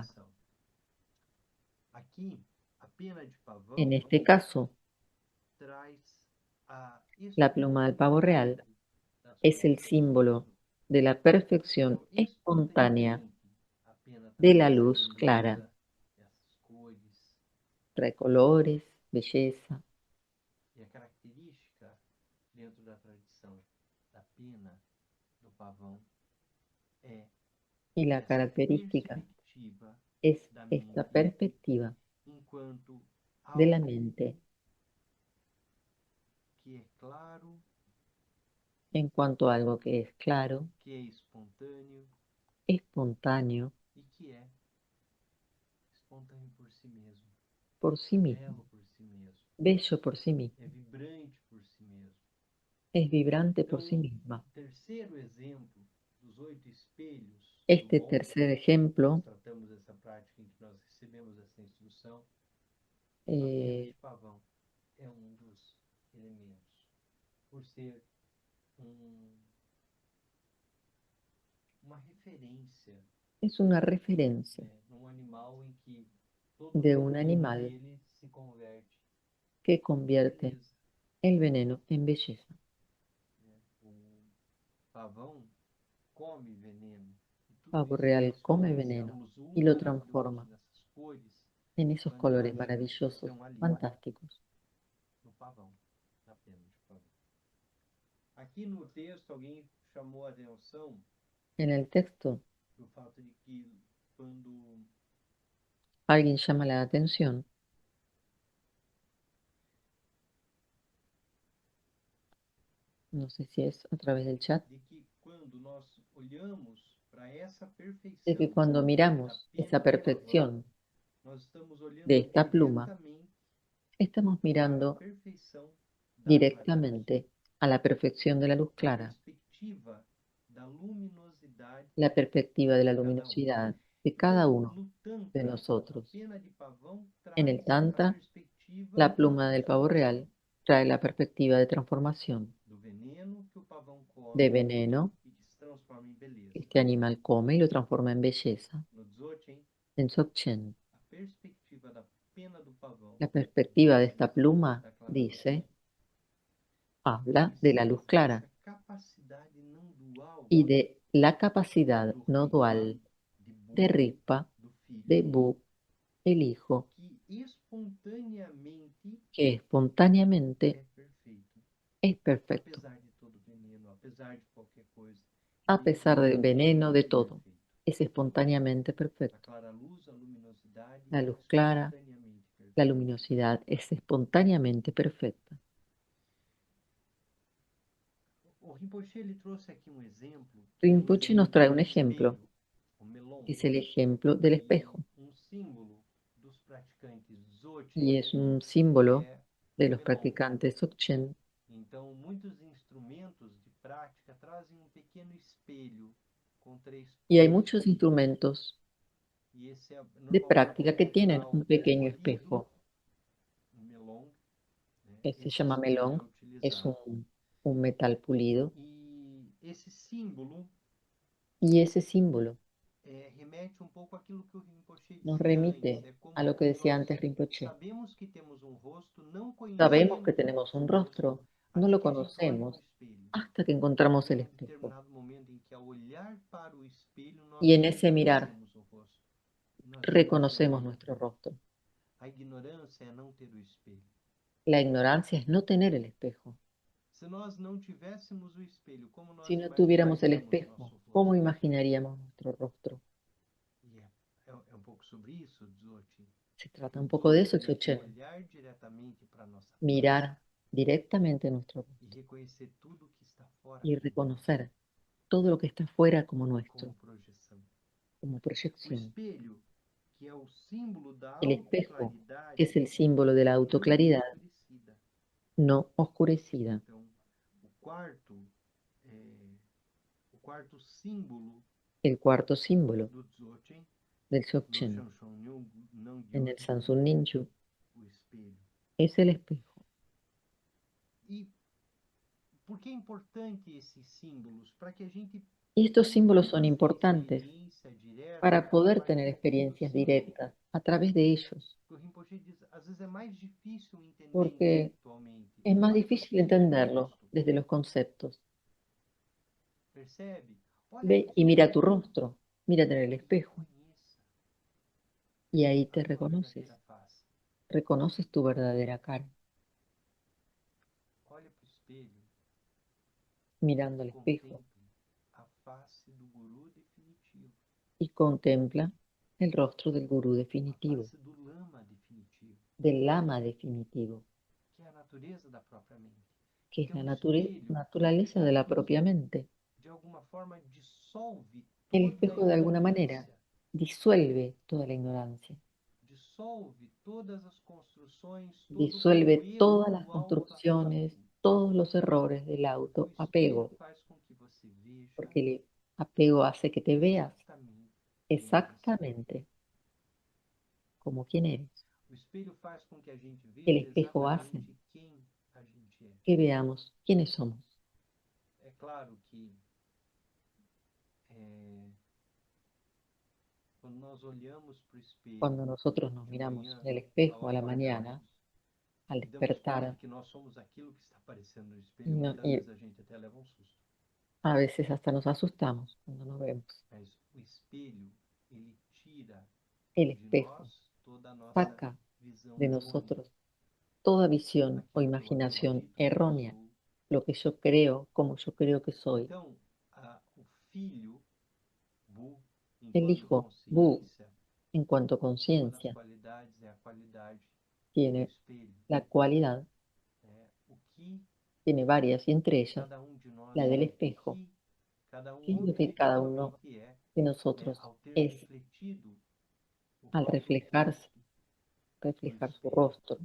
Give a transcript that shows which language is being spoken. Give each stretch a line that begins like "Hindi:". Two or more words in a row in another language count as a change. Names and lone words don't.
Portuguese: transformação. Aqui, a pena de pavão
Spanish: En este caso,
Portuguese: traz a
Spanish: la pluma del pavo real es el símbolo de la perfección espontánea de la luz clara.
Portuguese: essas cores.
Spanish: Trae colores, belleza,
Portuguese: E a característica dentro da tradição da pena do pavão é
Spanish: y la
Portuguese: essa característica
Spanish: perspectiva es
Portuguese: da
Spanish: esta mente
Portuguese: perspectiva enquanto
Spanish: de la
Portuguese: algo
Spanish: mente
Portuguese: que é claro,
Spanish: en cuanto a algo que es claro,
Portuguese: que é espontâneo
Spanish: espontáneo
Portuguese: e que é espontâneo por si mesmo,
Spanish: por sí mismo,
Portuguese: belo por si mesmo,
Spanish: bello por sí mismo,
Portuguese: é vibrante por si mesmo.
Spanish: es vibrante
Portuguese: Então,
Spanish: por sí misma.
Portuguese: o terceiro exemplo dos 8 espelhos
Spanish: Este
Portuguese: do bom,
Spanish: tercer ejemplo,
Portuguese: nós tratamos dessa prática em que nós recebemos essa instrução, a pena de pavão é um dos elementos, por ser uma referência
Spanish: es una referencia
Portuguese: num animal em que todo
Spanish: de
Portuguese: o
Spanish: un
Portuguese: veneno
Spanish: animal
Portuguese: dele se converte
Spanish: que
Portuguese: em
Spanish: convierte
Portuguese: beleza.
Spanish: el veneno en belleza.
Portuguese: O pavão come veneno. E tudo
Spanish: Pavo
Portuguese: isso
Spanish: real
Portuguese: nós
Spanish: come veneno
Portuguese: potenciamos
Spanish: y lo
Portuguese: maravilhoso
Spanish: transforma
Portuguese: nessas cores
Spanish: en esos colores
Portuguese: fantásticas que
Spanish: maravillosos,
Portuguese: estão ali
Spanish: fantásticos.
Portuguese: no pavão, na pena de pavão. Aqui no texto, alguém chamou a atenção
Spanish: En el texto,
Portuguese: do fato de que quando
Spanish: alguien llama la atención, no sé si es a través del chat,
Portuguese: de que quando nós olhamos para essa perfeição
Spanish: de que cuando
Portuguese: da
Spanish: miramos
Portuguese: pena
Spanish: esa
Portuguese: do pavão,
Spanish: perfección
Portuguese: nós estamos olhando
Spanish: de esta pluma,
Portuguese: diretamente
Spanish: estamos
Portuguese: para a
Spanish: mirando
Portuguese: perfeição da claridade,
Spanish: directamente a la perfección de la luz
Portuguese: a
Spanish: clara,
Portuguese: perspectiva da luminosidade
Spanish: la perspectiva de la
Portuguese: de cada um.
Spanish: luminosidad de cada
Portuguese: Então,
Spanish: uno
Portuguese: no
Spanish: de
Portuguese: Tantra, a
Spanish: nosotros.
Portuguese: pena de pavão
Spanish: En el
Portuguese: traz a
Spanish: Tantra,
Portuguese: perspectiva
Spanish: la
Portuguese: da
Spanish: pluma del pavo
Portuguese: transformação,
Spanish: real trae la perspectiva de transformación,
Portuguese: do veneno que o pavão come
Spanish: de veneno
Portuguese: e que se transforma em beleza.
Spanish: que este animal come y lo transforma en belleza.
Portuguese: No Dzogchen,
Spanish: En Dzogchen,
Portuguese: a perspectiva da pena do pavão
Spanish: la perspectiva de esta pluma
Portuguese: da clara luz.
Spanish: dice, habla de la luz clara
Portuguese: Essa capacidade não dual
Spanish: y de la capacidad
Portuguese: do
Spanish: no
Portuguese: Ripa,
Spanish: dual de
Portuguese: Bu,
Spanish: Ripa,
Portuguese: do filho,
Spanish: de Bu, el hijo,
Portuguese: que espontaneamente
Spanish: que espontáneamente
Portuguese: é perfeito,
Spanish: es perfecto,
Portuguese: apesar de todo veneno, apesar de qualquer coisa.
Spanish: a pesar del veneno, de
Portuguese: Espontaneamente
Spanish: todo.
Portuguese: perfeito.
Spanish: Es espontáneamente
Portuguese: A
Spanish: perfecto.
Portuguese: clara luz, a luminosidade,
Spanish: La luz clara,
Portuguese: espontaneamente perfeita.
Spanish: la luminosidad es espontáneamente perfecta.
Portuguese: O Rinpoche ele trouxe aqui um exemplo,
Spanish: Rinpoche nos trae un ejemplo,
Portuguese: espelho, o melon,
Spanish: que es el ejemplo del espejo,
Portuguese: símbolo dos praticantes Dzogchen,
Spanish: y es un símbolo
Portuguese: é
Spanish: de los
Portuguese: melon.
Spanish: practicantes Dzogchen.
Portuguese: Então, muitos instrumentos de prática trazem um pequeno espelho com 3
Spanish: Y hay
Portuguese: pontos.
Spanish: muchos instrumentos
Portuguese: E esse é
Spanish: de
Portuguese: normalmente
Spanish: práctica que
Portuguese: um
Spanish: tienen
Portuguese: metal
Spanish: un pequeño
Portuguese: colorido,
Spanish: espejo.
Portuguese: um melon, né?
Spanish: Se
Portuguese: Esse
Spanish: llama
Portuguese: espelho
Spanish: melón,
Portuguese: é
Spanish: es
Portuguese: utilizado.
Spanish: un metal pulido.
Portuguese: E esse símbolo
Spanish: Y ese símbolo
Portuguese: remete um pouco àquilo que o Rinpoche
Spanish: nos
Portuguese: dizia antes.
Spanish: remite
Portuguese: É como
Spanish: a lo que decía
Portuguese: nós
Spanish: antes Rinpoche.
Portuguese: sabemos que temos um rosto, não
Spanish: Sabemos que
Portuguese: conhecemos
Spanish: tenemos
Portuguese: o
Spanish: un
Portuguese: nosso
Spanish: rostro,
Portuguese: rosto,
Spanish: no
Portuguese: até
Spanish: lo
Portuguese: que a gente olha no
Spanish: conocemos
Portuguese: espelho.
Spanish: hasta que encontramos el
Portuguese: Tem
Spanish: espejo.
Portuguese: determinado momento em que, ao olhar para o espelho, nós
Spanish: Y en ese mirar
Portuguese: reconhecemos o rosto. E nós
Spanish: reconocemos
Portuguese: vemos
Spanish: nuestro rostro.
Portuguese: a ignorância é não ter o espelho.
Spanish: La ignorancia es no tener el espejo.
Portuguese: Se nós não tivéssemos o espelho, como nós
Spanish: Si no tuviéramos el
Portuguese: imaginaríamos
Spanish: espejo,
Portuguese: nosso rosto?
Spanish: ¿cómo imaginaríamos nuestro rostro?
Portuguese: E é um pouco sobre isso, Dzogchen.
Spanish: Se trata un poco de eso, Dzogchen.
Portuguese: Olhar diretamente para nossa
Spanish: Mirar directamente nuestro
Portuguese: e
Spanish: rostro
Portuguese: reconhecer tudo que está fora
Spanish: y reconocer todo lo que está fuera como
Portuguese: como
Spanish: nuestro,
Portuguese: projeção.
Spanish: como
Portuguese: O
Spanish: proyección.
Portuguese: espelho, que é o símbolo da
Spanish: El espejo,
Portuguese: autoclaridade,
Spanish: que es el símbolo de la
Portuguese: é uma luz
Spanish: autoclaridad,
Portuguese: escurecida.
Spanish: no oscurecida.
Portuguese: Então, o quarto símbolo
Spanish: El cuarto símbolo
Portuguese: do Dzogchen,
Spanish: del
Portuguese: do
Spanish: Dzogchen
Portuguese: Shanshan
Spanish: en el
Portuguese: Nangyuchi,
Spanish: Sansun Ninju
Portuguese: o espelho.
Spanish: es el espejo.
Portuguese: E por que é importante esses símbolos? Para que a gente
Spanish: Y estos símbolos son
Portuguese: possa ter
Spanish: importantes
Portuguese: experiência direta
Spanish: para poder
Portuguese: através
Spanish: tener
Portuguese: do
Spanish: experiencias
Portuguese: símbolo.
Spanish: directas a través de ellos,
Portuguese: O Rinpoche diz, às vezes é mais difícil entender
Spanish: porque
Portuguese: intelectualmente.
Spanish: es más
Portuguese: Olha pro
Spanish: difícil
Portuguese: espelho do
Spanish: entenderlo
Portuguese: rosto,
Spanish: desde los conceptos.
Portuguese: percebe? Olha
Spanish: Ve y
Portuguese: aqui,
Spanish: mira tu rostro, mírate en el espejo
Portuguese: conheça
Spanish: y ahí
Portuguese: a
Spanish: te
Portuguese: tua
Spanish: reconoces,
Portuguese: verdadeira face.
Spanish: reconoces tu verdadera cara,
Portuguese: Olha pro espelho,
Spanish: mirando al espejo
Portuguese: contemple a face do guru definitivo,
Spanish: y contempla el rostro del gurú
Portuguese: a
Spanish: definitivo,
Portuguese: face do lama definitivo,
Spanish: del lama definitivo,
Portuguese: que é a natureza da própria mente.
Spanish: que es
Portuguese: Então,
Spanish: la
Portuguese: o espelho,
Spanish: naturaleza de la propia mente.
Portuguese: de alguma forma, dissolve
Spanish: El
Portuguese: toda a
Spanish: espejo de alguna manera
Portuguese: ignorância,
Spanish: disuelve toda la ignorancia,
Portuguese: dissolve todas as construções, todo
Spanish: disuelve
Portuguese: o erro
Spanish: todas las
Portuguese: do
Spanish: construcciones,
Portuguese: autoapego.
Spanish: todos los errores del
Portuguese: O
Spanish: autoapego,
Portuguese: espelho faz com que você veja
Spanish: porque el apego hace que te veas
Portuguese: exatamente quem você é.
Spanish: exactamente como quien eres.
Portuguese: O espelho faz com que a gente
Spanish: El
Portuguese: veja
Spanish: espejo hace
Portuguese: exatamente quem a gente é.
Spanish: que veamos quiénes somos.
Portuguese: É claro que quando nós olhamos para o espelho
Spanish: Cuando nosotros nos
Portuguese: de
Spanish: miramos
Portuguese: manhã,
Spanish: en el
Portuguese: ao
Spanish: espejo a la mañana,
Portuguese: acordarmos,
Spanish: al
Portuguese: e damos conta
Spanish: despertar,
Portuguese: que nós somos aquilo que está aparecendo no espelho,
Spanish: no-
Portuguese: muitas
Spanish: y
Portuguese: vezes a gente até leva um susto.
Spanish: a veces hasta nos asustamos cuando nos vemos.
Portuguese: Mas o espelho, ele tira
Spanish: El
Portuguese: de
Spanish: espejo
Portuguese: nós toda a nossa
Spanish: saca
Portuguese: visão
Spanish: de
Portuguese: errônea.
Spanish: nosotros toda visión o
Portuguese: Aquilo que eu
Spanish: imaginación
Portuguese: acredito que eu
Spanish: errónea,
Portuguese: sou.
Spanish: lo que yo creo, como yo creo que soy.
Portuguese: Então, o filho,
Spanish: Bu, El
Portuguese: enquanto
Spanish: hijo, Bu,
Portuguese: consciência,
Spanish: en cuanto a
Portuguese: uma das
Spanish: conciencia,
Portuguese: qualidades é a qualidade do
Spanish: tiene
Portuguese: espelho.
Spanish: la cualidad,
Portuguese: O que
Spanish: tiene varias, y entre ellas
Portuguese: cada de nós
Spanish: la
Portuguese: é,
Spanish: del
Portuguese: o
Spanish: espejo, que cada que es lo que cada uno
Portuguese: objetivamente é,
Spanish: de nosotros
Portuguese: ao ter
Spanish: es
Portuguese: refletido o
Spanish: al
Portuguese: próprio
Spanish: reflejarse,
Portuguese: rosto
Spanish: reflejar
Portuguese: no
Spanish: su
Portuguese: espelho.
Spanish: rostro